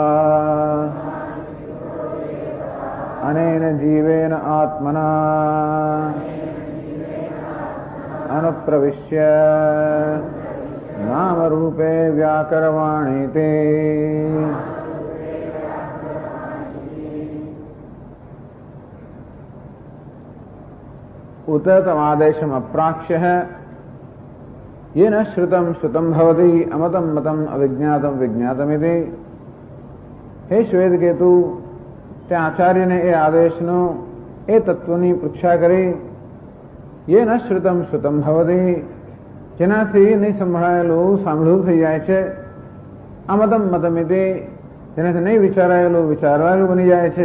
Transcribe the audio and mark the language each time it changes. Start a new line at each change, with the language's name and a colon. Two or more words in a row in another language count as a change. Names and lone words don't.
Sanskrit: अनेन जीवेन आत्मना अनुप्रविश्य नामरूपे व्याकरवाणीते उत तमादेशम् अप्राक्ष्य येन श्रुतं श्रुतं भवति अमतं मतं अविज्ञातं विज्ञातमिति। हे श्वेतकेतु,
Gujarati: ત્યાં આચાર્યને એ આદેશનો એ તત્વની પૃચ્છા કરી.
Sanskrit: યેન શ્રુતમ શ્રુતમ ભવતિ,
Gujarati: જેનાથી નહીં સંભળાયેલું સાંભળવું થઈ જાય છે.
Sanskrit: અમતમ મતમિતિ,
Gujarati: જેનાથી નહીં વિચારાયેલું વિચારવાયેલું બની જાય છે.